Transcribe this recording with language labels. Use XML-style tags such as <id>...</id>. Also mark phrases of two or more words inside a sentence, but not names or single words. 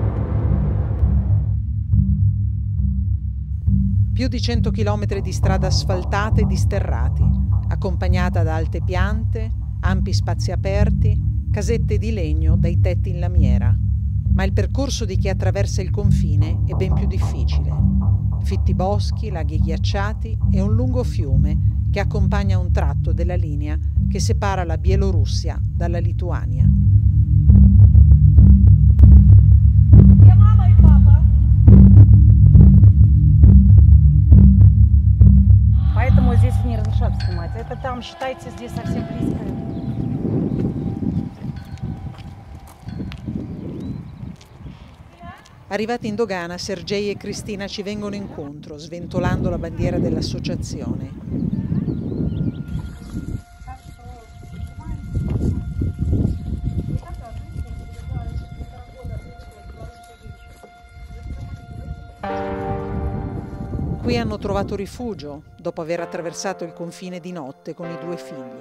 <it>Più di 100 chilometri di strada asfaltata e di sterrati, accompagnata da alte piante, ampi spazi aperti, casette di legno dai tetti in lamiera. Ma il percorso di chi attraversa il confine è ben più difficile. Fitti boschi, laghi ghiacciati e un lungo fiume che accompagna un tratto della linea che separa la Bielorussia dalla Lituania.</it> <ru>Поэтому здесь не разрешат снимать. Это там, считайте, здесь совсем близко.</ru> <it>Arrivati in dogana, Sergei e Cristina ci vengono incontro, sventolando la bandiera dell'associazione. Qui hanno trovato rifugio dopo aver attraversato il confine di notte con i 2 figli.</it>